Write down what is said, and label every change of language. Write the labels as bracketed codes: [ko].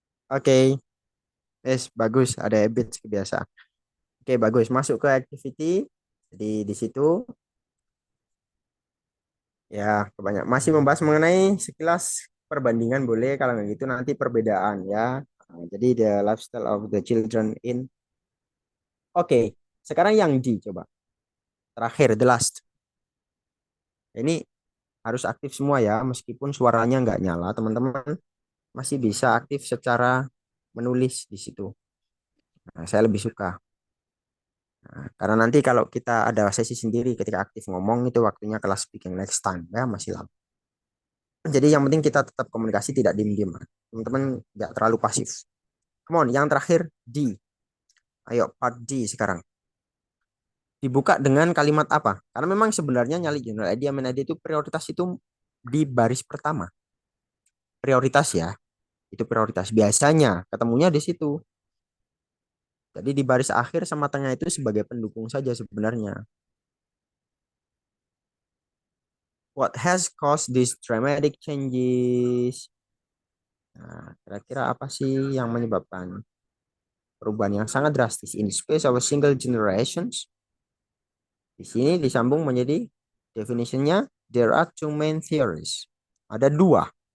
[id] Oke, yes, bagus. Ada habit kebiasaan. Oke, bagus. Masuk ke activity. Jadi di situ ya kebanyak masih membahas mengenai sekilas perbandingan boleh kalau nggak gitu nanti perbedaan ya. [en] Jadi the lifestyle of the children in. [id] Oke, sekarang yang di coba terakhir [en] the last. [id] Ini harus aktif semua ya meskipun suaranya nggak nyala teman-teman masih bisa aktif secara menulis di situ. Nah, saya lebih suka. Nah, karena nanti kalau kita ada sesi sendiri ketika aktif ngomong itu waktunya kelas speaking [en] next time [id] ya masih lama. Jadi yang penting kita tetap komunikasi tidak diem-diem. Teman-teman nggak terlalu pasif. [en] Come on, [id] yang terakhir D. Ayo part D sekarang. Dibuka dengan kalimat apa? Karena memang sebenarnya nyali [en] general idea main idea [id] itu prioritas itu di baris pertama. Prioritas ya, itu prioritas. Biasanya ketemunya di situ. Jadi di baris akhir sama tengah itu sebagai pendukung saja sebenarnya. [en] What has caused these dramatic changes? [id] Nah, kira-kira apa sih yang menyebabkan perubahan yang sangat drastis [en] in space of a single generations? [id] Di sini disambung menjadi definitionnya [en] there are two main theories. [id] Ada dua.